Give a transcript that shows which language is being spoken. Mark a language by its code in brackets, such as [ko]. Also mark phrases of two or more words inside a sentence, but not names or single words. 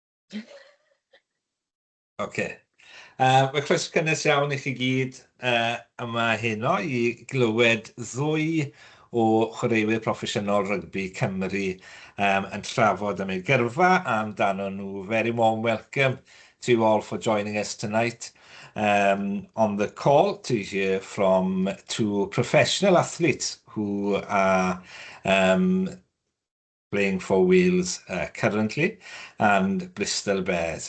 [en] Okay. [cy] Mae croeso cynnes iawn I chi gyd yma heno I glywed ddwy o chwaraewyr proffesiynol rygbi Cymru yn trafod am eu gyrfa amdano nhw. [en] Very warm welcome to you all for joining us tonight on the call to hear from two professional athletes who are playing for Wales currently, and Bristol Bears.